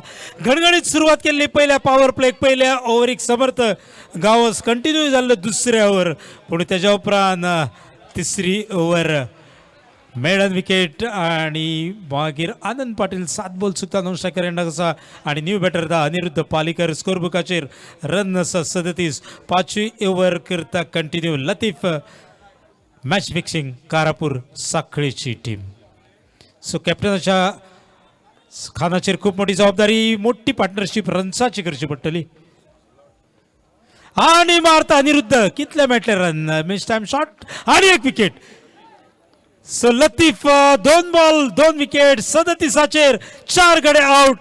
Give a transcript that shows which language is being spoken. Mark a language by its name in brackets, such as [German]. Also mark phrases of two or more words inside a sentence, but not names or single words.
[Konkani] घणघणीत सुरुवात केली पहिल्या [English] power play [Konkani] पहिल्या ओव्हर एक समर्थ गावस कंटिन्यू झालं दुसऱ्या ओव्हर पण त्याच्या उपरांत तिसरी [English] over maiden wicket [Konkani] आणि मागीर आनंद पाटील 7 बॉल चुकता 9 [English] striker end [Konkani] कसा आणि [English] new batter [Konkani] दा अनिरुद्ध पालीकर [English] score book [Konkani] रन आसा 37. 5वी ओव्हर करता कंटिन्यू लतीफ मॅच फिक्सिंग कारापूर साखळीची टीम. सो कॅप्टनाच्या खानाचेर खूप मोठी जबाबदारी मोठी पार्टनरशिप रन्साची करची पडटली आणि मारता अनिरुद्ध कितले मेळटले रन [English] miss time shot [Konkani] आणि एक विकेट. सो लतीफ 2 बॉल 2 विकेट 37चेर 4 गडे आउट.